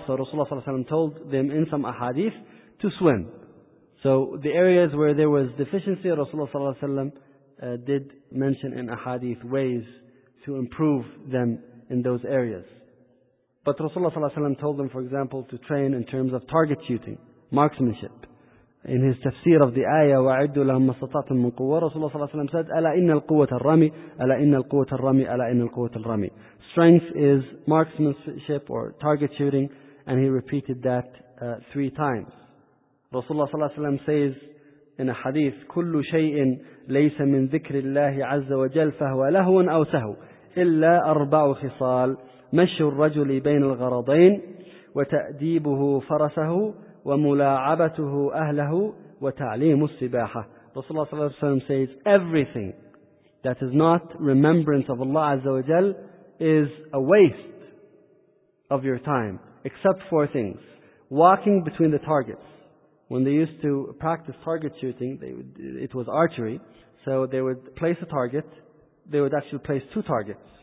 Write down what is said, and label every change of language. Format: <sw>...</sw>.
<en>So Rasulullah ﷺ told them in some ahadith to swim. So the areas where there was deficiency, Rasulullah ﷺ did mention in ahadith ways to improve them in those areas. But Rasulullah ﷺ told them, for example, to train in terms of target shooting, marksmanship.</en> <ar>In his tafsir of the ayah, وَعِدُّوا لَهُمَّ اسْتَطَعْتُمْ مِنْ قُوَّةٍ, Rasulullah صلى الله عليه وسلم said, أَلَا إِنَّ الْقُوَّةَ الرَّمِي, أَلَا إِنَّ الْقُوَّةَ الرَّمِي, أَلَا إِنَّ الْقُوَّةَ الرَّمِي.</ar> <en>Strength is marksmanship or target shooting, and he repeated that three times.</en> <ar>Rasulullah صلى الله عليه وسلم says in a hadith, كُلُّ شَيْءٍ لَيْسَ مِنْ ذِكْرِ اللَّهِ عَزَّ وَجَلَّ فَهُوَ لَهُوٌ أَوْ سَهْوٌ إِلَّا أَرْبَعُ خِصَالٍ مَشُّ الرَّجُلِ بَيْنَ الْغَرَضَيْنِ وَتَأْدِيبُهُ فَرَسَهُ وَمُلَاعَبَتُهُ أَهْلَهُ وَتَعْلِيمُ السِّبَاحَةِ.</ar> <en>Rasulullah صلى الله عليه وسلم says, everything that is not remembrance of Allah Azza wa Jal is a waste of your time, except four things. Walking between the targets. When they used to practice target shooting, it was archery, so they would place a target, they would actually place two targets.</en>